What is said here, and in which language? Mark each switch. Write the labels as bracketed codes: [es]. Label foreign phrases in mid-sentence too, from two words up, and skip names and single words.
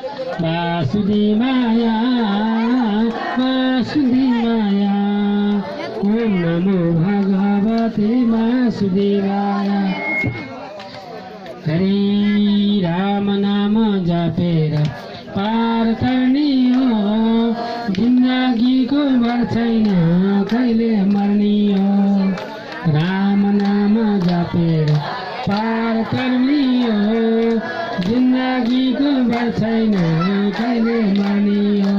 [sa] वासुदी माया ओम नमो भगवते वासुदेवाय। [ne] हरि राम नाम जपेर पार गर्ने हो, जिन्दगीको भर छैन कहिले मर्ने हो। राम नाम जपेर पार गर्ने हो, जिन्दगीको भर छैन कहिले मर्ने हो।